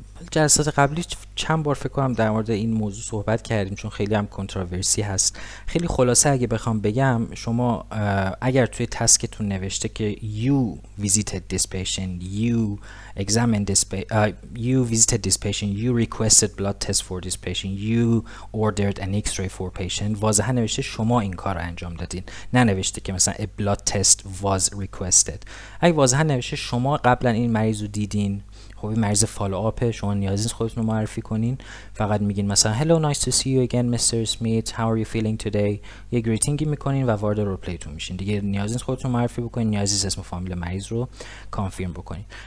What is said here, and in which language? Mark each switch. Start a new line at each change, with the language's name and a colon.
Persian: جلسات قبلی چند بار فکر کنم در مورد این موضوع صحبت کردیم، چون خیلی هم کنتراورسی هست. خیلی خلاصه اگه بخوام بگم، شما اگر توی تسکتون نوشته که
English: you visited this patient, you examined this you visited this patient, you requested blood test for this patient, you ordered an x-ray for patient،
Persian: واضحا نوشته شما این کار رو انجام دادین، نه نوشته که مثلا
English: a blood test was requested.
Persian: اگه واضحا نوشته شما قبلا این مریض رو دیدین، خب این مریض فالو آپه، شما نیازی نیست خودتون رو معرفی کنین، فقط میگین مثلا
English: hello nice to see you again Mr. Smith, how are you feeling today،
Persian: یه گریتینگی میکنین و وارد رول پلیتون میشین دیگه. نیازی نیست خودتون معرفی بکنین، نیازی نیست اسم و فامیل مریض رو کانفرم بکنین.